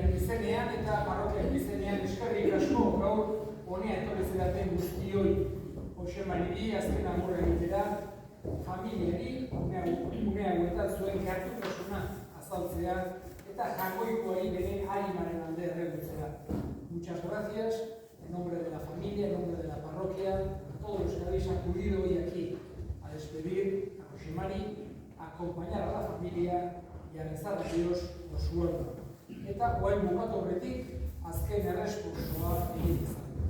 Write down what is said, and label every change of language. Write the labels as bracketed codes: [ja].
[eu] izenean eta parrokiak izenean eskerrik asko gaur honea etorri zeraten guztioi. Jose Mariri azken agurra egitera, familiari une hauetan zuen gertutasuna azaltzea eta jagoikoari bere harimaren alde erregutzera. [es] Muchas gracias, en nombre de la familia, en nombre de la parroquia, a todos los que habéis acudido hoy aquí a despedir a Jose Mari, a acompañar a la familia y a rezar a Dios por su alma. [eu] Eta guain bukatu horretik, azken erreskursoa egin izan.